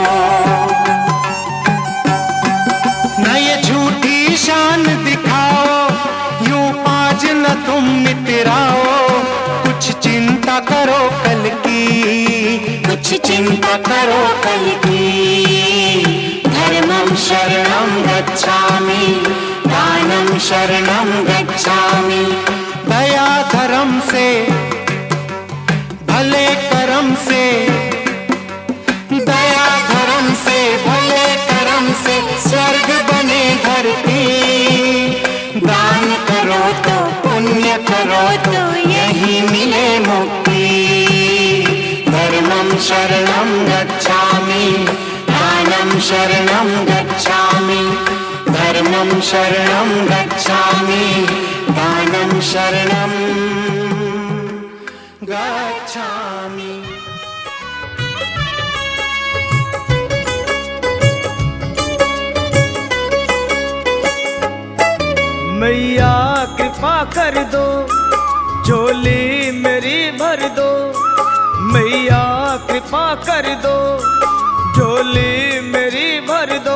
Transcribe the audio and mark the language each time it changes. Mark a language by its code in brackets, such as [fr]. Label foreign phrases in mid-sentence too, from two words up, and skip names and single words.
[hi] न ये झूठी शान दिखाओ, यूं आज न तुम मितराओ, कुछ चिंता करो कल की, कुछ चिंता करो कल की। [pi] धर्मं शरणं गच्छामि, दानं शरणं गच्छामि। [hi] दया धर्म से, भले कर्म से, दया धर्म से, भले कर्म से स्वर्ग बने धरती। दान करो तो पुण्य करो तो यही मिले मुक्ति। [pi] धर्मं शरणं गच्छामि, दानं शरणं गच्छामि। धर्मं शरणं गच्छामि, दानं शरणं गच्छामि। [hi] मैया कृपा कर दो, झोली मेरी भर दो। मैया कृपा कर दो, झोली मेरी भर दो।